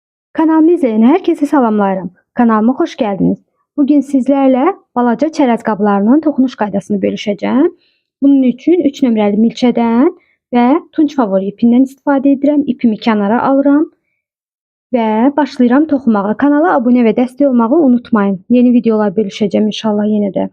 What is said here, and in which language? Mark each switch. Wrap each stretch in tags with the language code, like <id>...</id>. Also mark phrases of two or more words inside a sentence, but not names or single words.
<tr>Kanalımı izleyen herkese salamlayıram. Kanalıma hoş geldiniz. Bugün sizlerle</tr> <az>balaca çerez qablarının toxunuş qaydasını bölüşəcəm. Bunun üçün 3 nömrəli milçədən və tunç favori ipindən istifadə edirəm. İpimi kənara alıram və başlayıram toxumağa. Kanala abunə və dəstək olmağı unutmayın. Yeni videolar bölüşəcəm inşallah yenə də.</az>